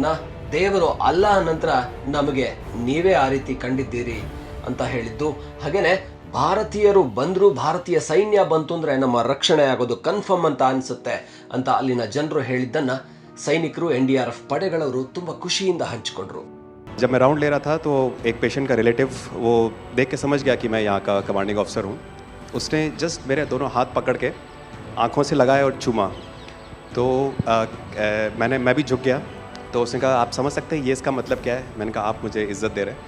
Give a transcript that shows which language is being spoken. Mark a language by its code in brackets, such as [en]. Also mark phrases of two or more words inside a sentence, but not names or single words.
[kn] ದೇವರು ಅಲ್ಲಾಹ ನಂತರ ನಮಗೆ ನೀವೇ ಆ ರೀತಿ ಕಂಡಿದ್ದೀರಿ ಅಂತ ಹೇಳಿದ್ದು. ಹಾಗೇನೆ ಭಾರತೀಯರು ಬಂದ್ರು, ಭಾರತೀಯ ಸೈನ್ಯ ಬಂತು ಅಂದ್ರೆ ನಮ್ಮ ರಕ್ಷಣೆ ಆಗೋದು ಕನ್ಫರ್ಮ್ ಅಂತ ಅನ್ಸುತ್ತೆ ಅಂತ ಅಲ್ಲಿನ ಜನರು ಹೇಳಿದ್ದನ್ನ ಸೈನಿಕರು NDRF ಪಡೆಗಳವರು ತುಂಬಾ ಖುಷಿಯಿಂದ ಹಂಚಿಕೊಂಡ್ರು. [hi] जब मैं राउंड ले रहा था तो एक पेशेंट का रिलेटिव वो देख के समझ गया कि मैं यहाँ का [en] commanding officer [hi] हूँ। उसने जस्ट मेरे दोनों हाथ पकड़ के आंखों से लगाया और चूमा, तो मैं भी झुक गया। तो उसने कहा, आप समझ सकते हैं ये इसका मतलब क्या है? मैंने कहा, आप मुझे इज़्ज़त दे रहे हैं?